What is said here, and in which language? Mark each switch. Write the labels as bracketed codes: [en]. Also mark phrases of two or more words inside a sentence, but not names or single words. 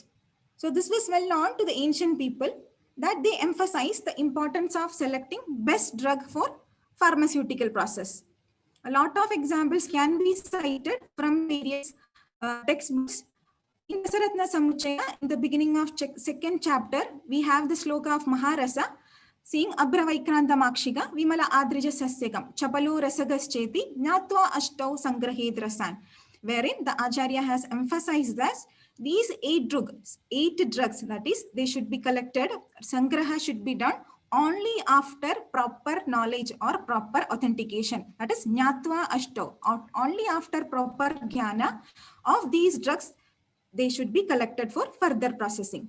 [en] So this was well known to the ancient people that they emphasized the importance of selecting best drug for pharmaceutical process. A lot of examples can be cited from various textbooks. In Dasaratna Samuchaya, in the beginning of second chapter, we have the sloka of Maharasa saying [sa] अभ्र वैक्रान्त माक्षिक विमल अद्रिज सस्यकम् चपल रसकश्चेति ज्ञात्वा अष्टौ सङ्ग्रहेद्रसान्, [en] wherein the Acharya has emphasized that these 8 drugs, that is, they should be collected, Sangraha should be done only after proper knowledge or proper authentication. That is [sa] ज्ञात्वा अष्टौ, [en] only after proper jnana of these drugs, they should be collected for further processing.